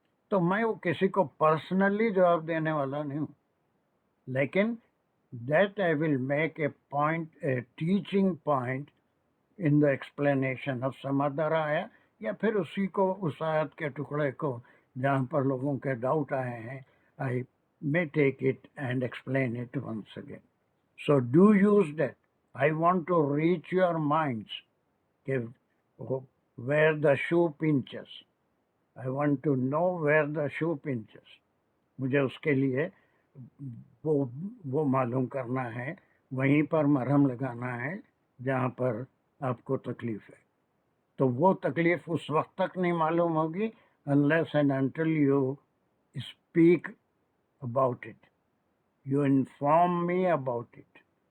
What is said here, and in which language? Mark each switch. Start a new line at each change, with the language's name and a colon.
Urdu: تو میں وہ کسی کو پرسنلی جواب دینے والا نہیں ہوں، لیکن
English: that I will make a point, a teaching point in the explanation of some other
Urdu: آیا، یا پھر اسی کو اس آیت کے ٹکڑے کو جہاں پر لوگوں کے ڈاؤٹ آئے ہیں
English: I may take it and explain it once again. So do use that. I want to reach your minds where the shoe pinches. I want to know where the shoe pinches.
Urdu: مجھے اس کے لیے وہ معلوم کرنا ہے، وہیں پر مرہم لگانا ہے جہاں پر آپ کو تکلیف ہے۔ تو وہ تکلیف اس وقت تک نہیں معلوم ہوگی
English: unless and until you speak about it, you inform me about it.